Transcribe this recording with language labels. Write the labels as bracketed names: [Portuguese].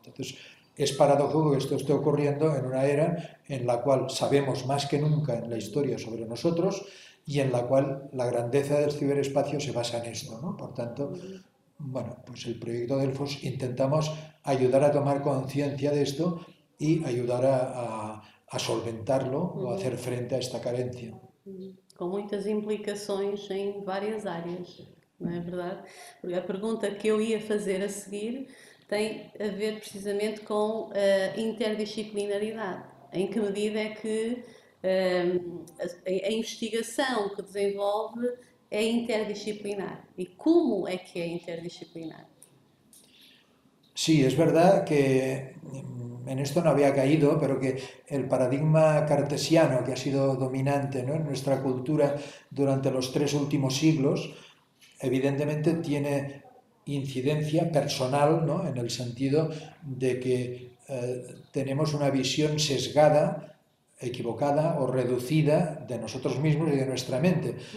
[Spanish] Entonces, es paradójico que esto esté ocurriendo en una era en la cual sabemos más que nunca en la historia sobre nosotros y en la cual la grandeza del ciberespacio se basa en esto, ¿no? Por tanto, bueno, pues el proyecto Delfos intentamos ayudar a tomar conciencia de esto y ayudar a solventarlo o a hacer frente a esta carencia. [Portuguese] Com muitas implicações em várias áreas, não é verdade? Porque a pergunta que eu ia fazer a seguir tem a ver precisamente com a interdisciplinaridade. Em que medida é que a investigação que desenvolve é interdisciplinar? E como é que é interdisciplinar? [Spanish] Sí, es verdad que en esto no había caído, pero que el paradigma cartesiano que ha sido dominante, ¿no?, en nuestra cultura durante los 3 últimos siglos, evidentemente tiene incidencia personal, ¿no?, en el sentido de que tenemos una visión sesgada, equivocada o reducida de nosotros mismos y de nuestra mente.